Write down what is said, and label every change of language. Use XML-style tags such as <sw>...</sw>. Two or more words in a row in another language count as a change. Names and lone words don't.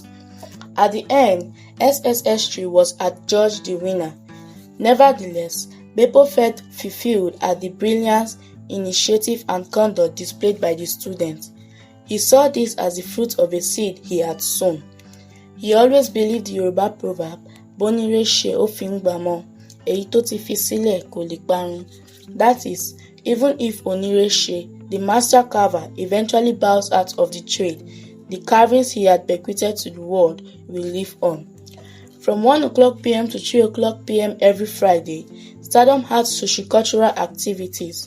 <en>At the end, SSS3 was adjudged the winner. Nevertheless, Beppo felt fulfilled at the brilliance, initiative, and conduct displayed by the students. He saw this as the fruit of a seed he had sown. He always believed the Yoruba proverb,</en> <yo>"Bonire se ofin gbamo, èyí tó ti fi sílẹ̀ kò lè parun."</yo> <en>That is, even if Onire se, the master carver, eventually bows out of the trade, the carvings he had bequeathed to the world will live on. From 1:00 p.m. to 3:00 p.m. every Friday, Stardom had sociocultural activities.</en>